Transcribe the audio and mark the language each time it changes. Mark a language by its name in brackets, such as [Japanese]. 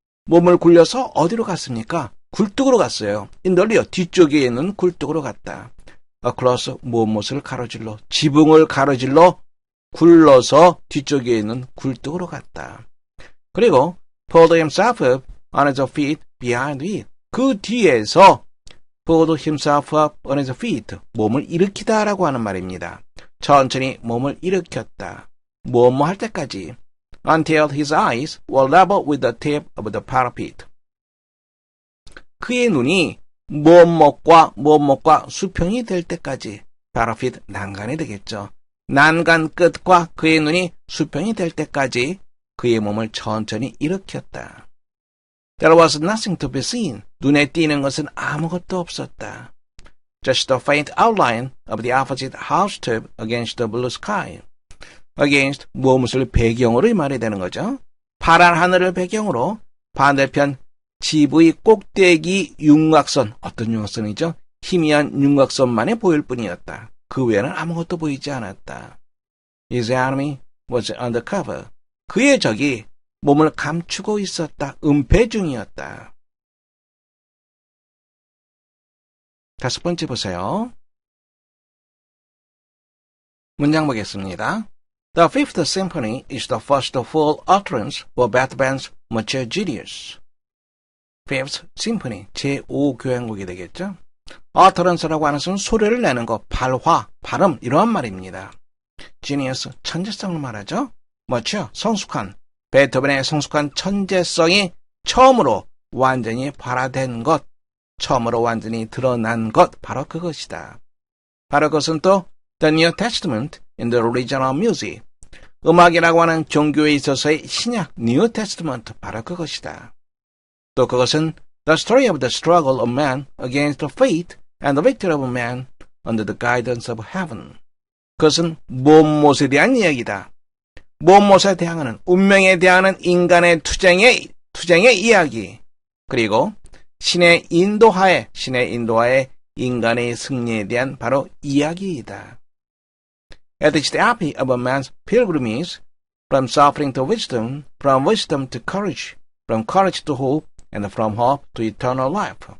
[Korean] 몸을 굴려서 어디로 갔습니까? 굴뚝으로 갔어요. [English] in the rear, [Korean] 뒤쪽에 있는 굴뚝으로 갔다. [English] across, [Korean] 무엇을 가로질러, 지붕을 가로질러 굴러서 뒤쪽에 있는 굴뚝으로 갔다. 그리고 [English] pulled himself up on his feet behind it. [Korean] 그 뒤에서 [English] pulled himself up on his feet. [Korean] 몸을 일으키다라고 하는 말입니다. 천천히 몸을 일으켰다. 뭐뭐 할 때까지. [English] Until his eyes were level with the tip of the parapet. [Korean] 그의 눈이 무엇과 수평이 될 때까지 바로 feet 난간이 되겠죠. 난간 끝과 그의 눈이 수평이 될 때까지 그의 몸을 천천히 일으켰다. [English] There was nothing to be seen. [Korean] 눈에 띄는 것은 아무것도 없었다. [English] Just the faint outline of the opposite housetop against the blue sky. [Korean] Against 무엇을 배경으로 이 말이 되는 거죠. 파란 하늘을 배경으로 반대편 집의 꼭대기 윤곽선, 어떤 윤곽선이죠? 희미한 윤곽선만이 보일 뿐이었다. 그 외에는 아무것도 보이지 않았다. [English] His enemy was undercover. [Korean] 그의 적이 몸을 감추고 있었다. 은폐 중이었다. 5번째 보세요. 문장 보겠습니다. [English] The Fifth Symphony is the first full utterance for Beethoven's mature genius. [Korean] Fifth Symphony, 제5교향곡이 되겠죠. utterance라고 하는 것은 소리를 내는 것, 발화, 발음 이러한 말입니다. genius, 천재성을 말하죠. mature, 성숙한, 베토벤의 성숙한 천재성이 처음으로 완전히 발화된 것, 처음으로 완전히 드러난 것, 바로 그것이다. 바로 그것은 또 [English] The New Testament in the Original Music, [Korean] 음악이라고 하는 종교에 있어서의 신약 New Testament, 바로 그것이다. 또 그것은 [English] The Story of the Struggle of Man Against Fate and the Victory of Man Under the Guidance of Heaven. [Korean] 그것은 몸못에 대한 이야기다. 몸못에 대항하는, 운명에 대항하는 인간의 투쟁의 이야기, 그리고 신의 인도하에 인간의 승리에 대한 바로 이야기이다. [English] It is the epic of a man's pilgrimage from suffering to wisdom, from wisdom to courage, from courage to hope, and from hope to eternal life.